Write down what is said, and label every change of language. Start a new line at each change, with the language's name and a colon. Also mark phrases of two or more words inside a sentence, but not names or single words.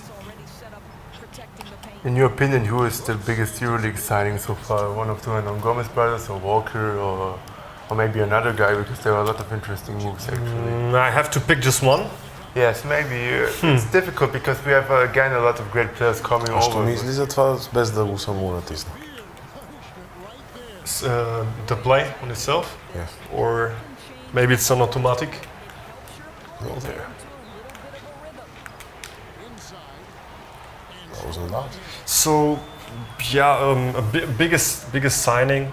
English: In your opinion, who is the biggest EuroLeague signing so far? One of the Hernan Gomez brothers, or Walker, or maybe another guy? Because there are a lot of interesting moves actually. I have to pick just one. Yes, maybe. It's difficult because we have again a lot of great players coming
Croatian: Što
English: over.
Bulgarian: мисли за това, без да го само натисна?
English: The play on itself? Yes. Or maybe it's an automatic? No, there. That wasn't that. So, yeah, biggest signing.